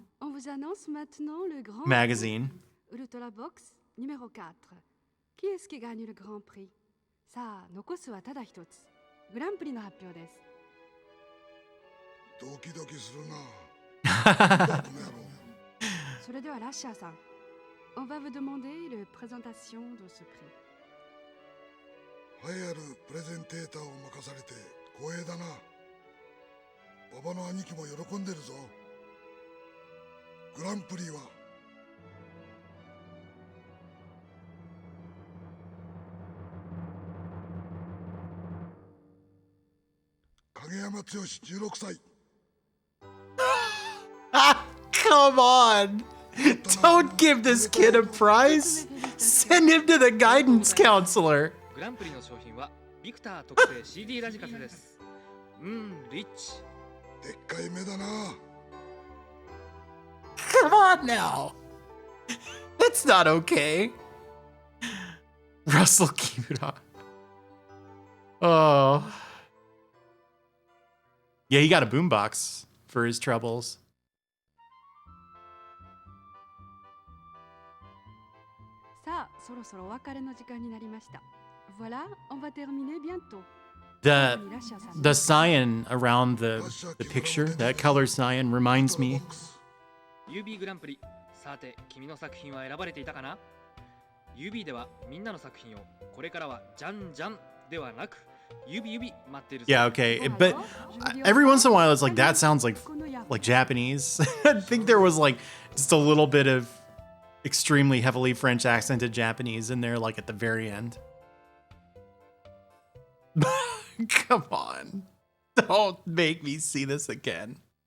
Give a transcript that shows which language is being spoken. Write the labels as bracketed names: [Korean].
[French] On vous annonce maintenant le grand magazine. Ultrabox numéro 4. Qui est-ce qui gagne le grand prix? [Japanese] さあ、残すはただ一つ。グランプリの発表です。ドキドキするな。この野郎。それではラッシャーさん、 [French] on va vous demander la présentation de ce prix. [Japanese] 栄えあるプレゼンテーターを任されて光栄だな。馬場の兄貴も喜んでるぞ。グランプリは影山剛16歳。 [English] Come on! Don't give this kid a prize! Send him to the guidance counselor! [Japanese] グランプリの商品はビクター特製 CD ラジカセです。リッチ。でっかい目だな。 [English] Come on now! That's not okay. Russell Kimura. Oh. Yeah, he got a boombox for his troubles. [Japanese] さあ、そろそろお別れの時間になりました。 [French] Voilà, on va terminer bientôt. [English] The cyan around the picture, that color cyan, reminds me. [Japanese] UB グランプリ。さて、君の作品は選ばれていたかな？UB ではみんなの作品をこれからはじゃんじゃんではなく指待ってる。 [English] Yeah, okay, but every once in a while it's like that sounds like Japanese. I think there was like just a little bit of extremely heavily French accented Japanese in there, like at the very end. Come on, don't make me see this again.